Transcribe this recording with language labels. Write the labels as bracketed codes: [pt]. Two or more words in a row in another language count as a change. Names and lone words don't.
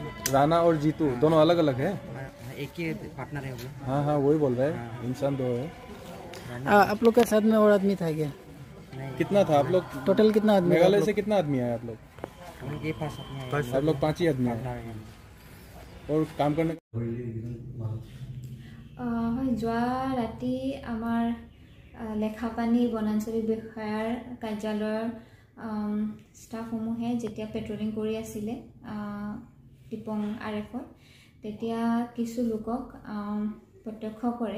[hi] राणा और जीतू दोनों अलग अलग है? एक ही पार्टनर है वो। हाँ हाँ वही बोल रहे हैं। इंसान 2 है। आप लोग के साथ में और आदमी था क्या? कितना था आप लोग? टोटल कितना आदमी? मेघालय से कितना आदमी आए आप लोग? हम लोग ये 5 आदमी आए। आप लोग 5 ही आदमी आए और काम करने [as] যোৱা ৰাতি আমাৰ লেখাপানী বনাঞ্চলিক বিষয়াৰ কাৰ্যালয়ৰ ষ্টাফসমূহে যেতিয়া পেট্ৰলিং কৰি আছিলে টিপং RF-ত, তেতিয়া কিছু লোকক প্ৰত্যক্ষ কৰে।